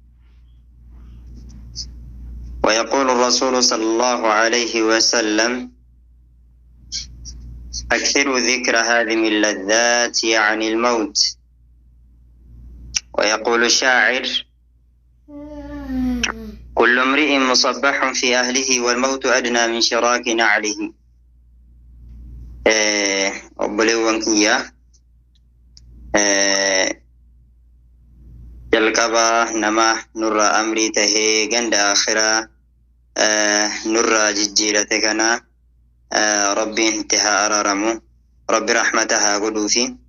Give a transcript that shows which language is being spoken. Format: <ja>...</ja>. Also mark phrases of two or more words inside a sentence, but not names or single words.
<ar>ويقول الرسول صلى الله عليه وسلم: أكثروا ذكر هذه اللذات يعني الموت. ويقول الشاعر: كل امرئ مصبح في أهله والموت أدنى من شراك نعله.</ar> <om>obboleewwan kiyya jalqaba nama nurra amrii tahee ganda akhiraa nurra jijjiirate kana rabbiin itti haa araaramu, rabbi rahmata haa godhuufi</om>